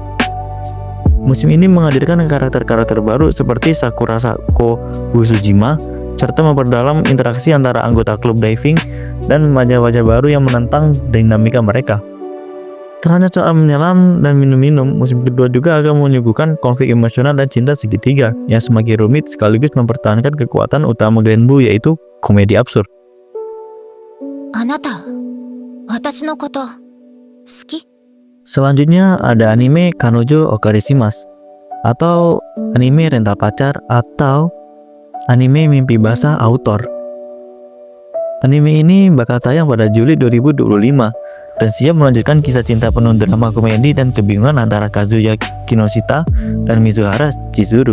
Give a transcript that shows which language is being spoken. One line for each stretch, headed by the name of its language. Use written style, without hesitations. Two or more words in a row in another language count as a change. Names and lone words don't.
Indonesian: Musim ini menghadirkan karakter-karakter baru seperti Sakura Sako Usujima, serta memperdalam interaksi antara anggota klub diving dan wajah-wajah baru yang menantang dinamika mereka. Tak hanya soal menyelam dan minum-minum, musim kedua juga akan menyuguhkan konflik emosional dan cinta segitiga yang semakin rumit sekaligus mempertahankan kekuatan utama Grand Blue, yaitu komedi absurd.
Japanese: あなた、私のこと好き？
Indonesian: Selanjutnya ada anime Kanojo Okarishimasu, atau anime rental pacar, atau anime mimpi basah autor. Anime ini bakal tayang pada Juli 2025 dan siap melanjutkan kisah cinta penuh drama komedi dan kebingungan antara Kazuya Kinoshita dan Mizuhara Chizuru.